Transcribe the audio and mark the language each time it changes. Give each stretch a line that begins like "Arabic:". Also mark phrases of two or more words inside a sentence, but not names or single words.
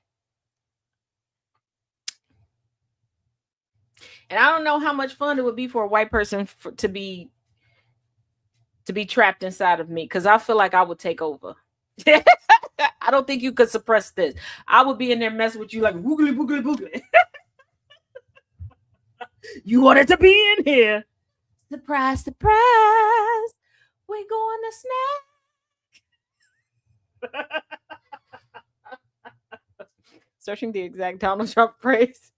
English: And I don't know how much fun it would be for a white person to be trapped inside of me because I feel like I would take over. I don't think you could suppress this. I would be in there messing with you like woogly boogly boogly. You wanted to be in here. Surprise, surprise. We going to snack. Searching the exact Donald Trump phrase.